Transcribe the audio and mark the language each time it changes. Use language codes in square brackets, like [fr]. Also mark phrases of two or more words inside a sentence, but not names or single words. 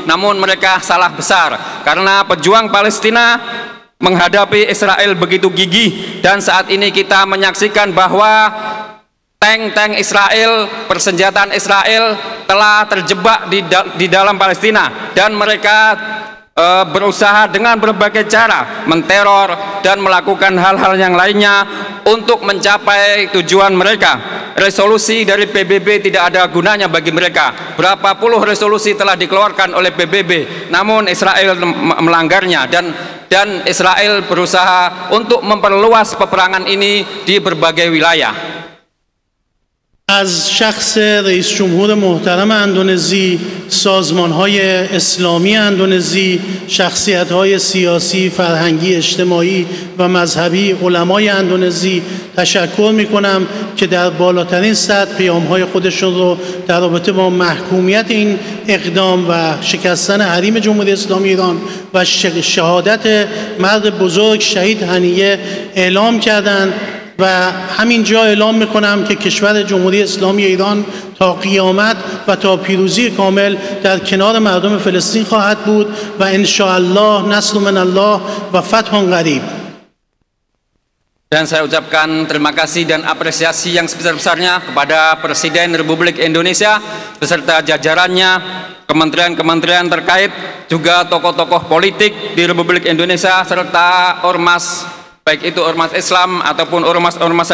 [id] Namun mereka salah besar, karena pejuang Palestina menghadapi Israel begitu gigih, dan saat ini kita menyaksikan bahwa tank-tank Israel, persenjataan Israel telah terjebak di dalam Palestina, dan mereka berusaha dengan berbagai cara menteror dan melakukan hal-hal yang lainnya untuk mencapai tujuan mereka. Resolusi dari PBB tidak ada gunanya bagi mereka. Berapa puluh resolusi telah dikeluarkan oleh PBB, namun Israel melanggarnya, dan Israel berusaha untuk memperluas peperangan ini di berbagai wilayah. [fa] از شخص رئیس جمهور محترم اندونزی، سازمان‌های اسلامی اندونزی، شخصیت‌های سیاسی، فرهنگی، اجتماعی و مذهبی، علمای اندونزی تشکر می‌کنم که در بالاترین سطح پیام‌های خودشون رو در رابطه با محکومیت این اقدام و شکستن حریم جمهوری اسلامی ایران و شهادت مرد بزرگ شهید هنیه اعلام کردند و همینجا اعلام میکنم که کشور جمهوری اسلامی ایران تا قیامت و تا پیروزی کامل در کنار مردم فلسطین خواهد بود و [ar] ان شاء الله نصر من الله و فتح قریب. [id] Dan saya ucapkan terima kasih dan apresiasi yang sebesar-besarnya kepada Presiden Republik Indonesia beserta jajarannya, kementerian-kementerian terkait, juga tokoh-tokoh politik di Republik Indonesia serta ormas, baik itu ormas Islam ataupun ormas-ormas